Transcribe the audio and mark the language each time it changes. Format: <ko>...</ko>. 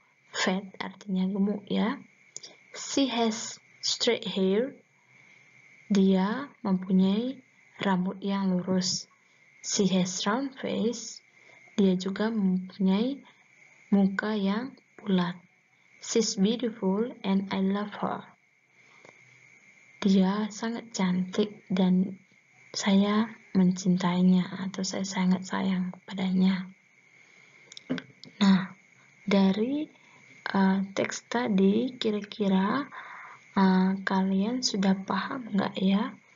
<en>Fat</en> <id>artinya gemuk ya.</id> <en>She has straight hair.</en> <id>Dia mempunyai rambut yang lurus.</id> <en>She has round face.</en> <id>Dia juga mempunyai muka yang bulat.</id> <en>She's beautiful and I love her.</en> <id>Dia sangat cantik dan saya mencintainya atau saya sangat sayang padanya. Nah, dari teks tadi kira-kira kalian sudah paham nggak ya?</id>